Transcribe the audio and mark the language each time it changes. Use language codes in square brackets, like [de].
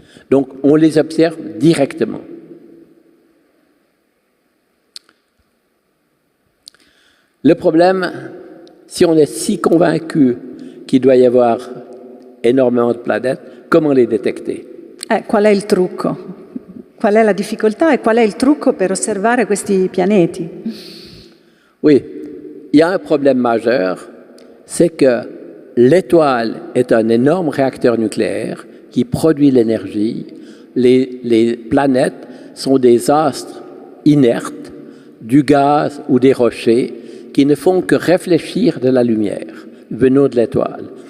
[fr] Donc, on les observe directement. Le problème, si on est si convaincu qu'il doit y avoir énormément de planètes, comment les détecter? [it] Qual è il trucco? Qual è la difficoltà e qual è il trucco per osservare questi pianeti? [fr] Oui, il y a un problème majeur, c'est que l'étoile est un énorme réacteur nucléaire qui produit l'énergie. Les planètes sont des astres inertes, du gaz ou des rochers qui ne font que réfléchir de la lumière venant de l'étoile.